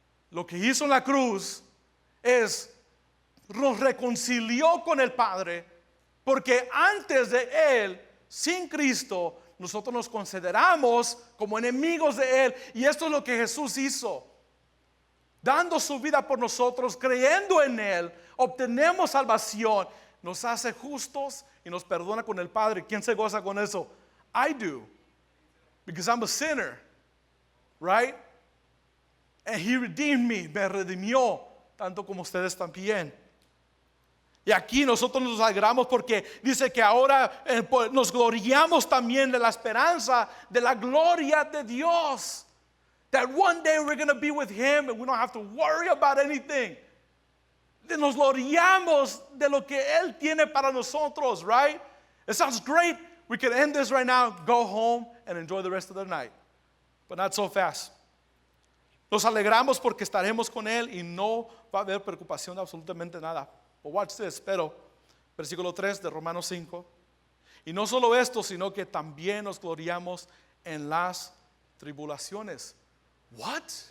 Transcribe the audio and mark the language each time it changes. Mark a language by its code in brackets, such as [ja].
[es] Lo que hizo en la cruz es nos reconcilió con el Padre, porque antes de Él, sin Cristo, nosotros nos consideramos como enemigos de Él. Y esto es lo que Jesús hizo, dando su vida por nosotros, creyendo en Él, obtenemos salvación, nos hace justos y nos perdona con el Padre. ¿Quién se goza con eso? [en] I do, because I'm a sinner, right? And He redeemed me, [es] me redimió, tanto como ustedes también. Y aquí nosotros nos alegramos porque dice que ahora nos gloriamos también de la esperanza de la gloria de Dios. [en] That one day we're going to be with Him and we don't have to worry about anything. [es] Nos gloriamos de lo que Él tiene para nosotros, [en] right? It sounds great. We can end this right now, go home and enjoy the rest of the night. But not so fast. [es] Nos alegramos porque estaremos con Él y no va a haber preocupación de absolutamente nada. [en] But watch this, [es] pero versículo 3 de Romanos 5. Y no solo esto, sino que también nos gloriamos en las tribulaciones. [en] What?